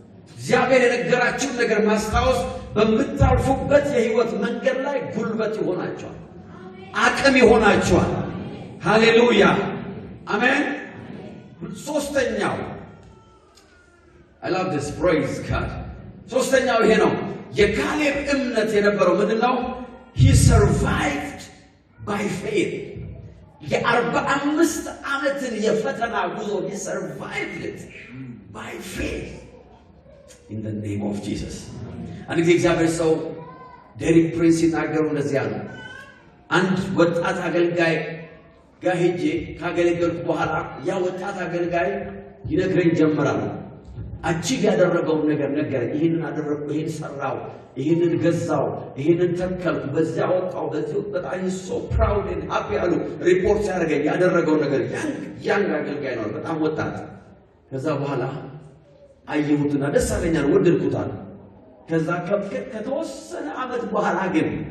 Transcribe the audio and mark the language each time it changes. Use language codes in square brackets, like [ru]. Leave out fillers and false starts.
[am] እግዚአብሔር የነገራችሁን ነገር ማስታወስ በምታልፉበት የህይወት መንገድ ላይ ጉልበት ይሆናችኋል፣ አቅም ይሆናችኋል። ሃሌሉያ አሜን። ሶስተኛው [en] I love this, praise God. [am] ሶስተኛው ይሄ ነው። የካሌብ እምነት የነበረው ምንድነው? [en] He survived by faith. [am] የ45 ዓመትን የፈተና ጉዞ [en] he survived it by faith in the name of Jesus. [am] አንድ ጊዜ እግዚአብሔር ሰው ዴሪክ ፕሪንስ ሲናገሩ እንደዚህ አሉ። አንድ ወጣት አገልጋይ ጋር ሄጄ ካገለገልኩ በኋላ ያ ወጣት አገልጋይ ይነግረኝ ጀመራል። አቺቭ ያደረገውን ነገር ነገረኝ። ይሄንን አደረኩ፣ ይሄን ሰራው፣ ይሄንን ገዛው፣ ይሄንን ተከልኩ፣ በዚያ ወጣው፣ በዚህ በጣም [en] so proud and happy [am] አሉ። ሪፖርት ሲያደርገኝ ያደረገው ነገር ያን አገልጋይ ነው፣ በጣም ወጣት። ከዛ በኋላ አየሁትና ደስ አለኛል፣ ወደድኩታል። ከዛ ከተወሰነ ዓመት በኋላ ግን